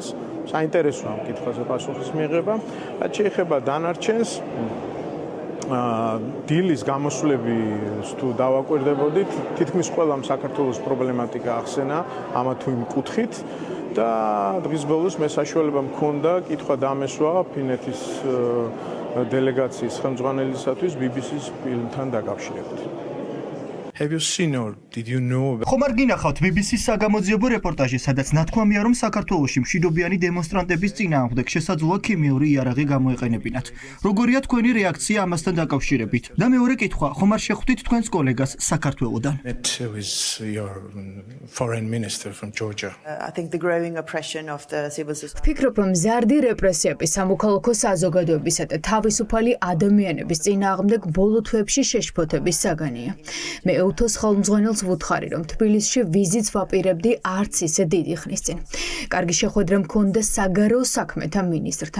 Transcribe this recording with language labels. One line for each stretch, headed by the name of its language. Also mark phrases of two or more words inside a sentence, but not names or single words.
Georgian: საინტერესოა ამ კითხვაზე პასუხის მიღება. რაც შეეხება დანარჩენს, დილის გამოსვლების თუ დავაკვირდებოდით, თითქმის ყველამ საქართველოს პრობლემატიკა ახსენა ამა თუ იმ კუთხით და დღის ბოლოს მე საშუალება მქონდა კითხვა დამესვა ფინეთის დელეგაციის ხელმძღვანელისათვის BBC-ს ფილმთან დაკავშირებით.
English: Have you seen or did you know about
Georgian: ხომ არ გინახავთ BBC-ს საგამოძიებო რეპორტაჟი, სადაც ნათქვამია, რომ საქართველოში მშვიდობიანი დემონსტრანტების წინააღმდეგ შესაძლოა ქიმიური იარაღი გამოეყენებინათ. როგორია თქვენი რეაქცია ამასთან დაკავშირებით? და მეორე კითხვა, ხომ არ შეხვდით თქვენს კოლეგას საქართველოდან?
English: Met with your foreign minister from Georgia? I think the growing oppression of the civil society.
Georgian: ვფიქრობ, რომ მზარდი რეპრესიები სამოქალაქო საზოგადოებისა და თავისუფალი ადამიანების წინააღმდეგ ბოლო თვეებში შეშფოთების საგანია. მე ეუთოს ხელმძღვანელს ვუთხარი, რომ თბილისში ვიზიტს ვაპირებდი არც ისე დიდი ხნის წინ. კარგი შეხვედრა მქონდა საგარეო საქმეთა მინისტრთან.